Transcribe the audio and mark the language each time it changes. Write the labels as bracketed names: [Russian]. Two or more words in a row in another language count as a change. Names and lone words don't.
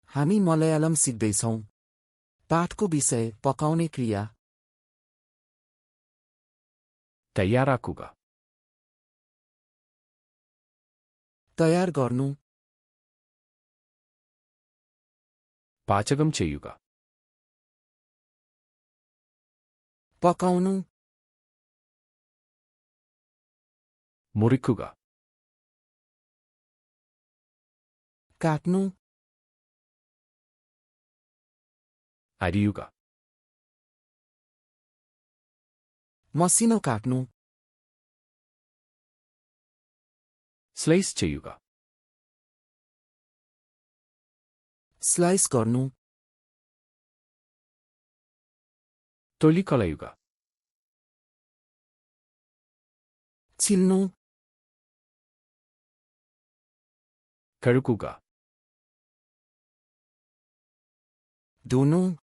[Nepali] हामी मलयालम सिक्दैछौँ। पाठको विषय पकाउने क्रिया। [Malayalam] തയ്യാറാക്കുക. [Nepali] तयार गर्नु, [Malayalam] പാചകം ചെയ്യുക. [Nepali] पकाउनु, [Malayalam] മുറിക്കുക. [Nepali] काट्नु, [Malayalam] അരിയുക. [Nepali] मसिनो काट्नु, [Malayalam] സ്ലൈസ് ചെയ്യുക. [Nepali] स्लाइस गर्नु, [Malayalam] തൊലി കളയുക. [Nepali] छिल्नु, [Malayalam] കഴുകുക. [Nepali] धुनु,